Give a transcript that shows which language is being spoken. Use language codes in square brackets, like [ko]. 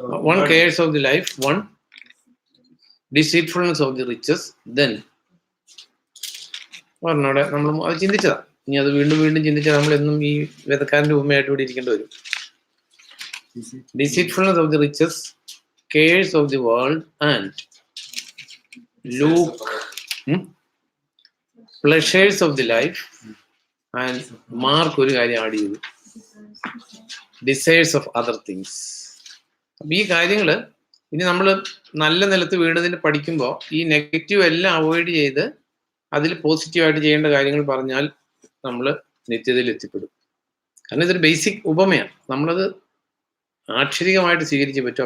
[en] One cares of the life, one deceitfulness of the riches. [ml] Then പറഞ്ഞോടെ നമ്മൾ അത് ചിന്തിച്ചതാ. ഇനി അത് വീണ്ടും വീണ്ടും ചിന്തിച്ചാൽ നമ്മൾ എന്നും ഈ വേദക്കാരന്റെ ഉപമയായിട്ട് ഇവിടെ ഇരിക്കേണ്ടി വരും. [en] Deceitfulness of the riches, cares of the world, and Luke, pleasures of the life, and Mark [ml] ഒരു കാര്യം ആഡ് ചെയ്തു, [en] Desires of other things. [ml] അപ്പം ഈ കാര്യങ്ങൾ ഇനി നമ്മൾ നല്ല നിലത്ത് വീണതിന് പഠിക്കുമ്പോൾ ഈ നെഗറ്റീവ് എല്ലാം അവോയ്ഡ് ചെയ്ത് അതിൽ പോസിറ്റീവായിട്ട് ചെയ്യേണ്ട കാര്യങ്ങൾ പറഞ്ഞാൽ നമ്മൾ നിത്യതയിൽ എത്തിപ്പെടും. കാരണം ഇതൊരു ബേസിക് ഉപമയാണ്, നമ്മളത് ആക്ഷരികമായിട്ട് സ്വീകരിച്ചേ പറ്റും.